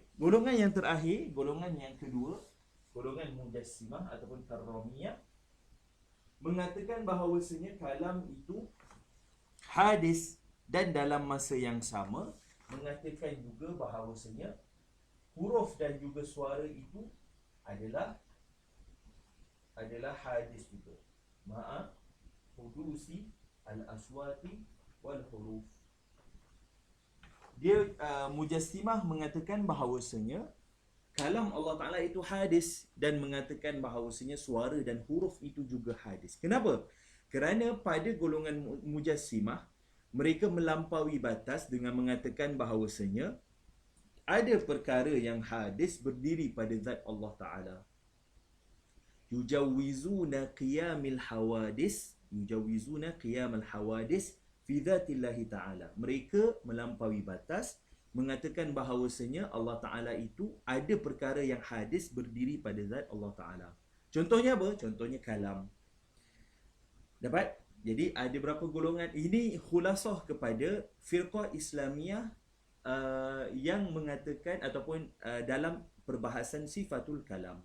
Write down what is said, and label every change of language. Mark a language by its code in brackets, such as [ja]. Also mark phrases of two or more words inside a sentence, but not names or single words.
[ms] Golongan yang terakhir, golongan yang kedua, golongan Mujassimah ataupun Karramiyah, mengatakan bahawasanya kalam itu hadis dan dalam masa yang sama mengatakan juga bahawasanya huruf dan juga suara itu adalah hadis juga. [ar] Ma'a hudusi al-aswati wal huruf. [ms] Dia Mujassimah mengatakan bahawasanya kalam Allah Ta'ala itu hadis dan mengatakan bahawasanya suara dan huruf itu juga hadis. Kenapa? Kerana pada golongan Mujassimah, mereka melampaui batas dengan mengatakan bahawasanya ada perkara yang hadis berdiri pada zat Allah Ta'ala. [ar] Yujawizuna qiyamal hawadis fi zatillahi ta'ala. [ms] Mereka melampaui batas mengatakan bahawasanya Allah Ta'ala itu ada perkara yang hadis berdiri pada zat Allah Ta'ala. Contohnya apa? Contohnya kalam. Dapat? Jadi ada berapa golongan? Ini khulasah kepada firqah Islamiyah yang mengatakan ataupun dalam perbahasan sifatul kalam.